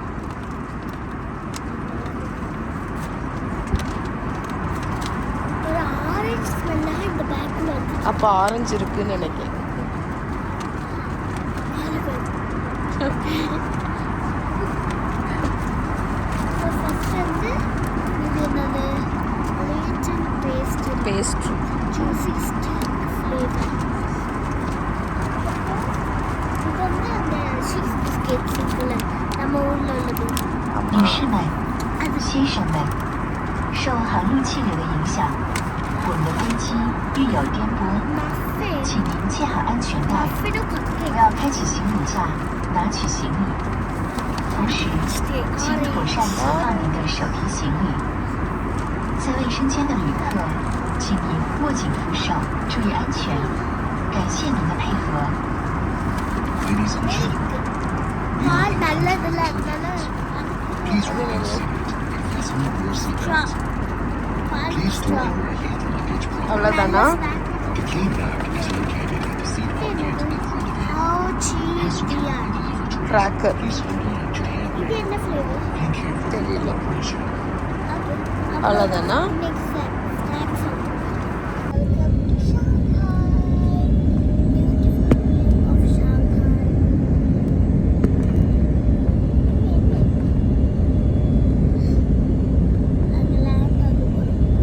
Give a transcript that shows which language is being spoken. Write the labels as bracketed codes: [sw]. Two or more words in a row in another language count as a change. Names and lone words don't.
[ta] அப்போ ஆரஞ்சு இருக்குன்னு நினைக்கிறேன். பேஸ்ட்ரி [en] juicy stick flavor. [ta] இது வந்து அந்த [en] cheese biscuits [ta] இருக்குல்ல, நம்ம ஊர்ல உள்ளது. [zh] 女士们、先生们，受航路气流的影响，我们的飞机遇有颠簸，请您系好安全带，不要开启行李架拿取行李，同时请妥善存放您的手提行李。在卫生间的旅客， 请您握紧扶手，注意安全。感谢您的配合。 [en] Ladies and gentlemen, [ta] பால் நல்லது [en] please remain seated and fasten your seatbelt. Please store your hand luggage properly. [ta] அவ்வளோதானா? [en] The key bag is located in the seat pocket included in passenger individual. Cracker. Please hold on to the handle. [ta] இது என்ன ஃப்ளேவர்? [en] Thank you for your cooperation. [ta] அவ்வளோதானா? [en] next snacks welcome to Shanghai beautiful of Shanghai [ta] அதெல்லாம் அது ஒரு